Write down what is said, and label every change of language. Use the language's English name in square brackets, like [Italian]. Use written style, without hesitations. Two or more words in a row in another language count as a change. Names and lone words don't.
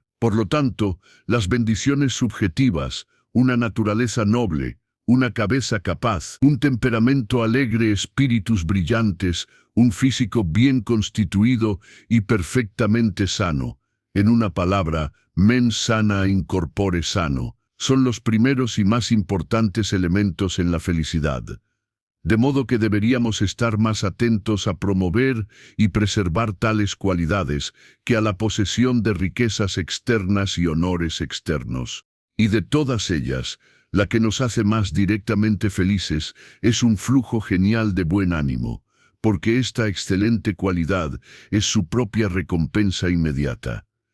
[Spanish] Por lo tanto, las bendiciones subjetivas, una naturaleza noble, una cabeza capaz, un temperamento alegre, espíritus brillantes, un físico bien constituido y perfectamente sano, en una palabra, [Latin] mens sana in corpore sano, [Spanish] son los primeros y más importantes elementos en la felicidad. De modo que deberíamos estar más atentos a promover y preservar tales cualidades que a la posesión de riquezas externas y honores externos. Y de todas ellas, la que nos hace más directamente felices es un flujo genial de buen ánimo, porque esta excelente cualidad es su propia recompensa inmediata.